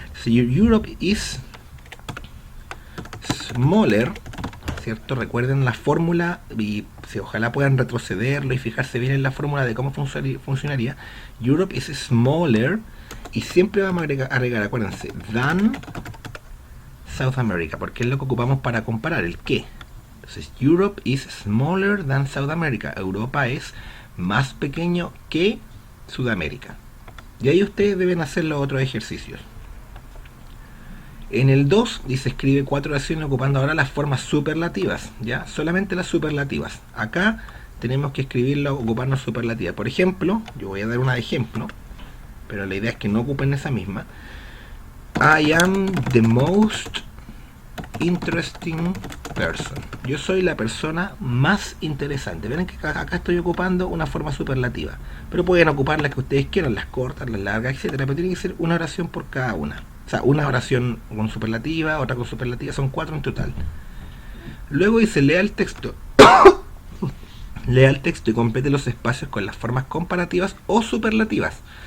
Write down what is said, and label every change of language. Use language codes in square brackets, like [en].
[en] So, Europe is smaller, [es] ¿cierto? Recuerden la fórmula y ojalá puedan retrocederlo y fijarse bien en la fórmula de cómo funcionaría. [en] Europe is smaller, [es] y siempre vamos a agregar, acuérdense, [en] than South America, [es] porque es lo que ocupamos para comparar, el qué. Entonces, [en] Europe is smaller than South America. [es] Europa es más pequeño que Sudamérica. Y ahí ustedes deben hacer los otros ejercicios. En el 2 dice escribe 4 oraciones ocupando ahora las formas superlativas, ¿ya? Solamente las superlativas. Acá tenemos que escribirlo ocupando superlativas. Por ejemplo, yo voy a dar una de ejemplo, pero la idea es que no ocupen esa misma. [en] I am the most interesting person. [es] Yo soy la persona más interesante. Ven que acá estoy ocupando una forma superlativa, pero pueden ocupar las que ustedes quieran, las cortas, las largas, etcétera. Pero tiene que ser una oración por cada una. O sea, una oración con superlativa, otra con superlativa, son 4 en total. Luego dice lea el texto. Lea el texto y complete los espacios con las formas comparativas o superlativas.